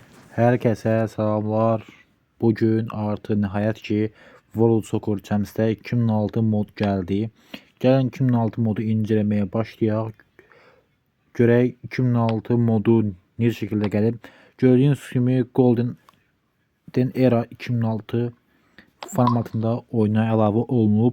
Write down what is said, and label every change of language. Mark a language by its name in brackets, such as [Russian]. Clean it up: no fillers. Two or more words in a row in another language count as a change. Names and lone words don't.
[Turkish] Herkese selamlar. Bugün artık nihayet ki World Soccer Champions'te 2006 mod geldi. [Azerbaijani] Gəlin 2006 modu incelemeye başlayaq. Görək 2006 modu necə şəkildə gəlib. Gördüyünüz kimi Golden Era 2006 formatında oyuna əlavə olunub.